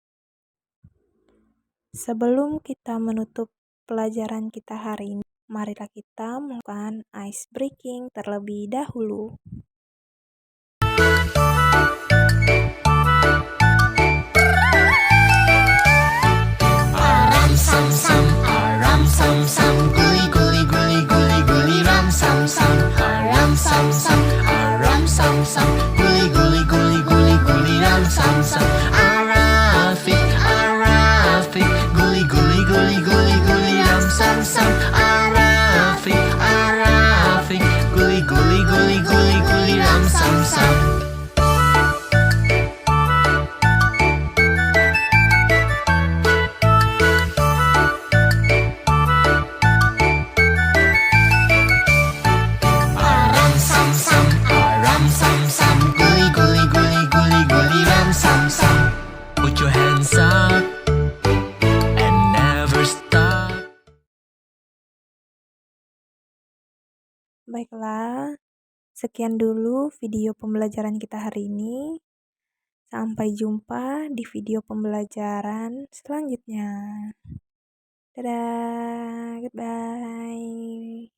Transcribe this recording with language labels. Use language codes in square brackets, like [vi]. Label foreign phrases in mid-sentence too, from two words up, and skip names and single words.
[id] Sebelum kita menutup pelajaran kita hari ini, marilah kita melakukan [en] ice breaking [id] terlebih dahulu. Aram sam sam, aram sam sam, guli guli guli guli guli ram sam sam. Aram sam sam, aram sam sam, guli guli guli guli guli ram sam sam. Arafik, arafik, guli guli guli guli guli ram sam sam. Arafik, arafik, guli guli guli guli guli ram sam sam. Aram sam sam, aram sam sam, guli guli guli guli guli ram sam sam. [en] Put your hands up and never stop. [id] Baiklah, sekian dulu video pembelajaran kita hari ini. Sampai jumpa di video pembelajaran selanjutnya. Dadah, goodbye.